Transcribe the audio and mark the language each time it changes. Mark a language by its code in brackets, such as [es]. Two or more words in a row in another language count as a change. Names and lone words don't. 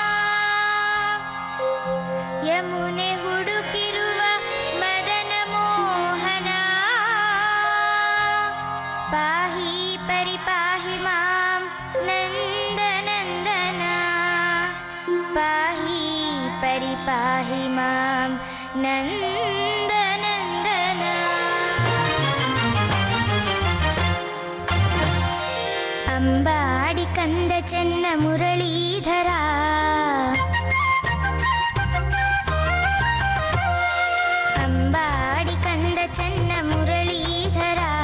[kn] ಯಮುನೆ ಹುಡುಕಿರುವ ಮದನ ಮೋಹನ. [sa] ಪಾಹಿ ಪರಿಪಾಹಿ ಮಾಂ ನಂದನಂದನ. ಪಾಹಿ ಪರಿಪಾಹಿ ಮಾಂ ನಂದನಂದನ. [kn] ಅಂಬಾಡಿ ಕಂದ ಚೆನ್ನ ಮುರಳೀಧರ. ಅಂಬಾಡಿ ಕಂದ ಚೆನ್ನ ಮುರಳೀಧರ.